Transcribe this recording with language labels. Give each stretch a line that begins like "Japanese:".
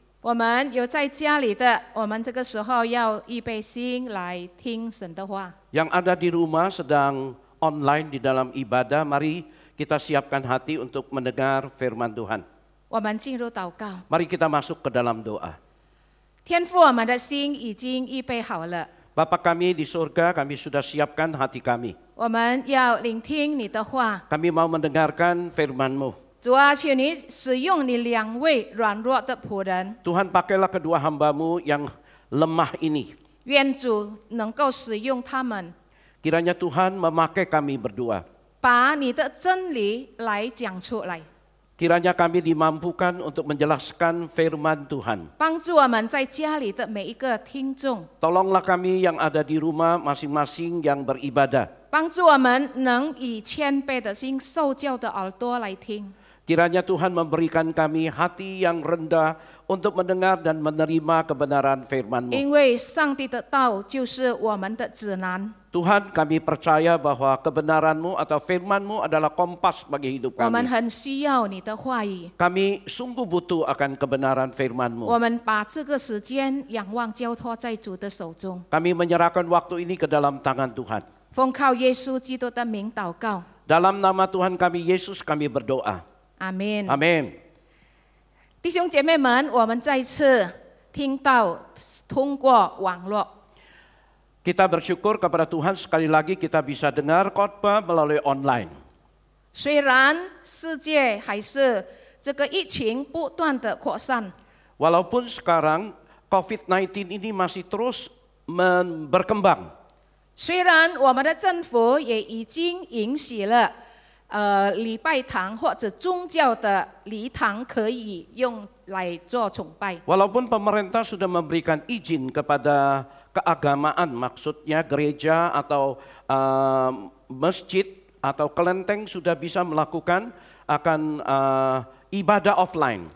Chinese: 我们有在家里的，我们这个时候要预备心来听神的话。
Indonesian: yang ada di rumah sedang online di dalam ibadah, mari kita siapkan hati untuk mendengar firman Tuhan.
Chinese: 我们进入祷告，
Indonesian: Mari kita masuk ke dalam doa.
Chinese: 天父，我们的心已经预备好了，
Indonesian: Bapa kami di surga, kami sudah siapkan hati kami.
Chinese: 我们要聆听你的话。
Indonesian: Kami mau mendengarkan firman-Mu.
Chinese: 主啊，求你使用你两位软弱的仆人，
Indonesian: Tuhan, pakailah kedua hamba-Mu yang lemah ini.
Chinese: 愿主能够使用他们，
Indonesian: Kiranya Tuhan memakai kami berdua.
Chinese: 把你的真理来讲出来，
Indonesian: Kiranya kami dimampukan untuk menjelaskan firman Tuhan.
Chinese: 帮助我们在家里的每一个听众，
Indonesian: Tolonglah kami yang ada di rumah masing-masing yang beribadah.
Chinese: 帮助我们能以谦卑的心、受教的耳朵来听。
Indonesian: Kiranya Tuhan memberikan kami hati yang rendah untuk mendengar dan menerima kebenaran firman-Mu.
Chinese: 因为上帝的道就是我们的指南，
Indonesian: Tuhan, kami percaya bahwa kebenaran-Mu atau firman-Mu adalah kompas bagi hidup
Chinese: 我们
Indonesian: kami.
Chinese: 很需要你的话语。
Indonesian: Kami sungguh butuh akan kebenaran
Chinese: 我
Indonesian: firman-Mu.
Chinese: 们把这个时间仰望交托在主的手中，
Indonesian: Kami menyerahkan waktu ini ke dalam tangan Tuhan.
Chinese: 奉靠耶稣基督的名祷告，
Indonesian: Dalam nama Tuhan kami Yesus kami berdoa.
Chinese: 阿门。
Indonesian: Amin.
Chinese: 弟兄姐妹们，我们再次听到通过网络，
Indonesian: Kita bersyukur kepada Tuhan sekali lagi kita bisa dengar khotbah melalui online.
Chinese: 虽然世界还是这个疫情不断的扩散，
Indonesian: Walaupun sekarang COVID-19 ini masih terus berkembang.
Chinese: 虽然我们的政府也已经允许了礼拜堂或者宗教的礼堂可以用来做崇拜。
Indonesian: Walaupun pemerintah sudah memberikan izin kepada keagamaan, maksudnya gereja atau masjid atau kelenteng sudah bisa melakukan akan ibadah offline.